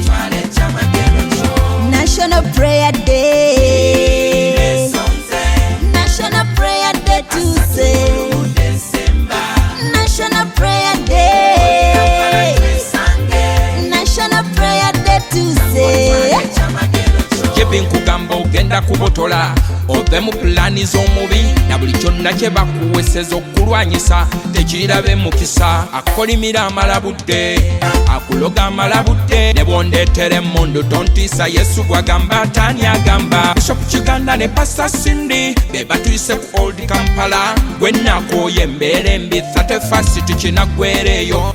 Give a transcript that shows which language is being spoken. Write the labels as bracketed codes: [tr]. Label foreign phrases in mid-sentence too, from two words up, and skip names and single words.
[en] National Prayer Day. National Prayer Day to say. National Prayer Day. National Prayer Day to say. [lg] Kugamba ogenda kubotola ove mu pulani z'omubi na buli kyonna kye bakuweseza okulwanyisa tekirabe mukisa akolimira amalabudde akuloga amalabudde ne bwondeetere emmundu tontiisa Yesu gwagamba ataani agamba Bishop Kiganda ne Pastor Cindy be batuyise ku Old Kampala gwe nakooye embeera embi 31st tikinaggwereeyo